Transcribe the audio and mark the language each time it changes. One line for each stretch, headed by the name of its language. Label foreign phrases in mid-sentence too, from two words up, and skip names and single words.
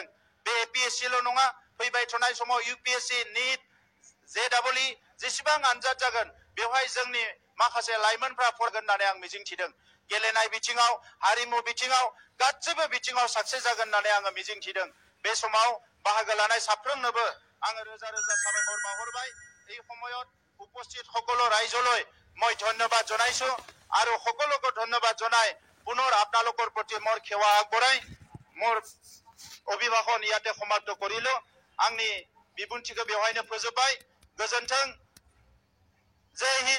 Bodo: बे एपिएससिल' नङा, फैबाय थानाय समाव इउपिएससि, निट, जेडबलइ जेसेबां आनजाद जागोन बेवहाय जोंनि माखासे लाइमोनफ्रा फरायगोन होननानै आं मिजिंथिदों। गेलेनाय बिथिङाव, हारिमु बिथिङाव, गासैबो बिथिङाव साक्सेस जागोन होननानै आङो मिजिंथिदों। बे समाव बाहागो लानाय साफ्रोमनोबो आङो रोजा रोजा साबायखर बावहरबाय।
Assamese: এই সময়ত উপস্থিত সকলো ৰাইজলৈ মই ধন্যবাদ জনাইছো আৰু সকলোকে ধন্যবাদ জনাই পুনৰ আপোনালোকৰ প্ৰতি মোৰ সেৱা আগবঢ়াই মোৰ অভিভাষণ ইয়াতে সমাপ্ত কৰিলো।
Bodo: आंनि बिबुंथिखौ बेवहायनो फोजोबबाय। गोजोन्थों।
Hindi: जय हिन्द।